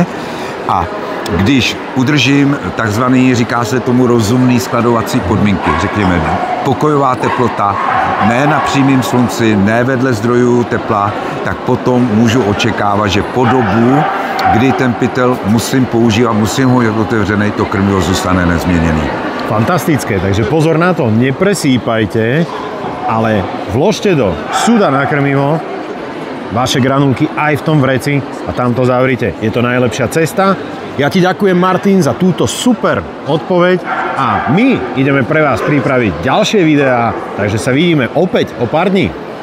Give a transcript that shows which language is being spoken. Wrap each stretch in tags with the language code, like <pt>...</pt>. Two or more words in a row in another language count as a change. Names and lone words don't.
<cs>A když udržím takzvaný, říká se tomu rozumný skladovací podmínky, řekněme pokojová teplota, ne na přímém slunci, ne vedle zdrojů tepla, tak potom můžu očekávat, že po dobu, kdy ten pytel musím používat, musím ho mít otevřený, to krmivo zůstane nezměněný.</cs> <sk>Fantastické, takže pozor na to, nepresýpajte, ale vložte do súda na krmivo vaše granulky aj v tom vreci a tam to zavrite. Je to najlepšia cesta. Ja ti ďakujem, Martin, za túto super odpoveď a my ideme pre vás pripraviť ďalšie videá, takže sa vidíme opäť o pár dní.</sk>